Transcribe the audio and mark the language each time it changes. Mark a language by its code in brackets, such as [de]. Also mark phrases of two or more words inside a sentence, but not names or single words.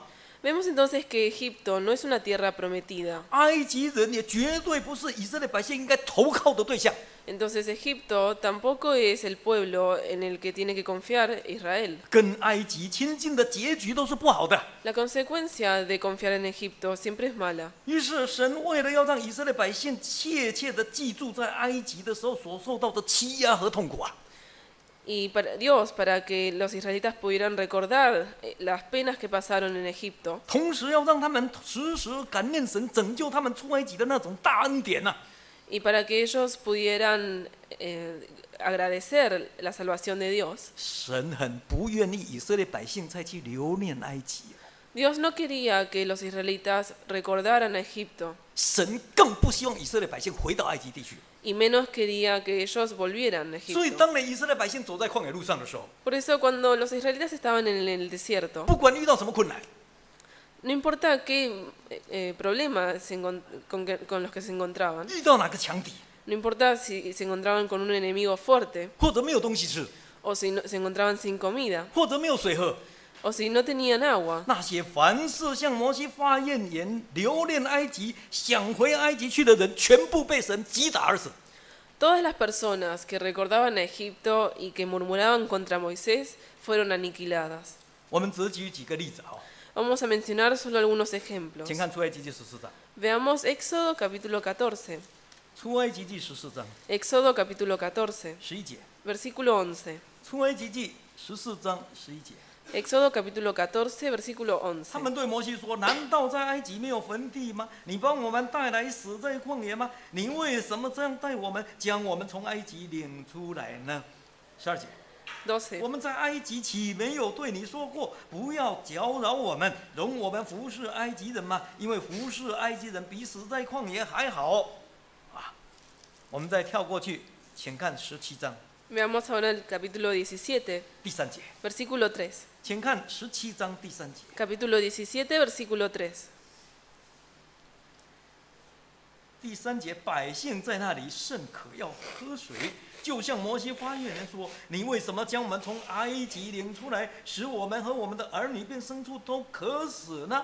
[es] Vemos entonces que Egipto no es una tierra prometida. [zh] 埃及人也绝对不是以色列百姓应该投靠的对象。 [es] Entonces Egipto tampoco es el pueblo en el que tiene que confiar Israel. [zh] 跟埃及亲近的结局都是不好的。 [es] La consecuencia de confiar en Egipto siempre es mala. [zh] 于是，神为了要让以色列百姓切切的记住在埃及的时候所受到的欺压和痛苦啊， [es] Y para Dios, para que los israelitas pudieran recordar las penas que pasaron en Egipto, [zh] 同时要让他们时时感念神拯救他们出埃及的那种大恩典呐、 [es] y para que ellos pudieran agradecer la salvación de Dios. [zh] 神很不愿意以色列百姓再去留念埃及， [es] Dios no quería que los israelitas recordaran a Egipto, [zh] 神更不希望以色列百姓回到埃及地区。 [es] y menos quería que ellos volvieran a [zh] 所以， [es] Egipto. [zh] 当年以色列百姓走在旷野路上的时候， [es] Por eso cuando los israelitas estaban en el desierto, [zh] 不管遇到什么困难， [es] No importa qué problemas con los que se encontraban, [zh] 遇到哪个强敌， [es] no importa si se encontraban con un enemigo fuerte, [zh] 或者没有东西吃， [es] o si se encontraban sin comida, [zh] 或者没有水喝， [es] o si no tenían agua. [zh] 那些凡是向摩西发怨言、留恋埃及、想回埃及去的人，全部被神击打而死。 [es] Todas las personas que recordaban a Egipto y que murmuraban contra Moisés fueron aniquiladas. [zh] 我们只举几个例子啊， [es] Vamos a mencionar solo algunos ejemplos. [zh] 请看出埃及记14章。 [es] Veamos Éxodo capítulo 14. [zh] 出埃及记14章 [es] Éxodo capítulo 14, [zh] 11 节。 [es] versículo 11. [zh] 出埃及记14章11节。 [es] Éxodo capítulo 14, versículo [zh] 他 [es] 11. [zh] 们对摩西说：“难道在埃及没有坟地吗？你把我们带来死在旷野吗？你为什么这样待我们，将我们从埃及领出来呢？”12节。 [es] 12. [zh] 我们在埃及岂没有对你说过，不要搅扰我们，容我们服侍埃及人吗？因为服侍埃及人比死在旷野还好。啊，我们再跳过去，请看17章 [es] Veamos ahora el capítulo 17, [zh] 第3节， [es] versículo 3. [zh] 请看17章第3节。 [es] Capítulo 17, versículo 3. [zh] 第3节，百姓在那里甚渴，要喝水，就向摩西发怨言说：“你为什么将我们从埃及领出来，使我们和我们的儿女并牲畜都渴死呢？”